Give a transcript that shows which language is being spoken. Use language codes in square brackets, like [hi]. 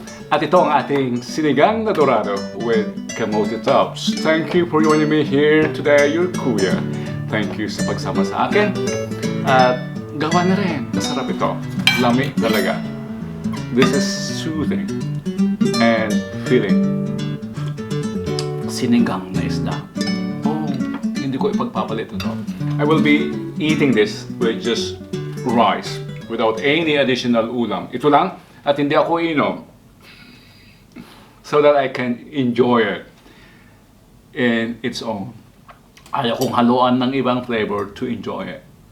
[tl] At ito ang ating Sinigang na Dorado [en] with camote tops. Thank you for joining me here today, your kuya. [tl] Thank you sa pagsama sa akin. At gawa na rin. Masarap ito. Lami talaga. [en] This is soothing and filling. [tl] Sinigang na isda. Oh, hindi ko ipagpapalit ito. [en] I will be eating this with just rice without any additional ulam. [tl] Ito lang at hindi ako inom. [en] So that I can enjoy it in its own. [tl] Ayaw kong haluan ng ibang flavor [en] to enjoy it.